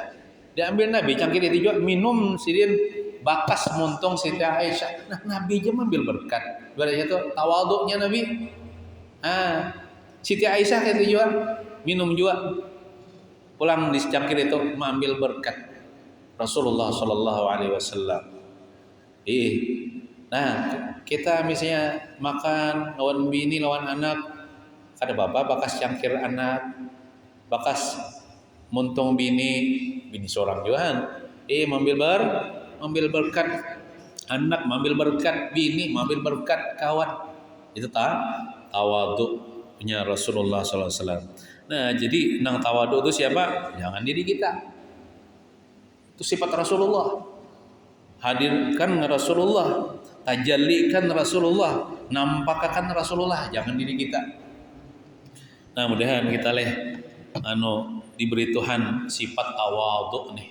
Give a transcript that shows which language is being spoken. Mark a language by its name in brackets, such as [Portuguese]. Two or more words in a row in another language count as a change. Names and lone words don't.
[Banjar] Diambil Nabi cangkir itu juga minum sidin bakas montong Siti Aisyah. Nah, Nabi aja mengambil berkat. Berarti itu tawaduknya Nabi. Siti Aisyah itu juga minum juga. Pulang di cangkir itu mengambil berkat Rasulullah [Arabic] صلى الله عليه وسلم. [Banjar] Nah, kita misalnya makan lawan bini lawan anak, ada bapak bakas cangkir anak, bakas muntung bini seorang juga. Mengambil berkat anak, mengambil berkat bini, mengambil berkat kawan. Itu tawadhu punya Rasulullah [Arabic] صلى الله عليه وسلم. [Banjar] Nah, jadi nang tawadhu itu siapa? Jangan diri kita. Itu sifat Rasulullah. Hadirkan Rasulullah, tajallikan Rasulullah, nampakkan Rasulullah, jangan diri kita. Nah, mudahan kita diberi Tuhan sifat tawadhu nih.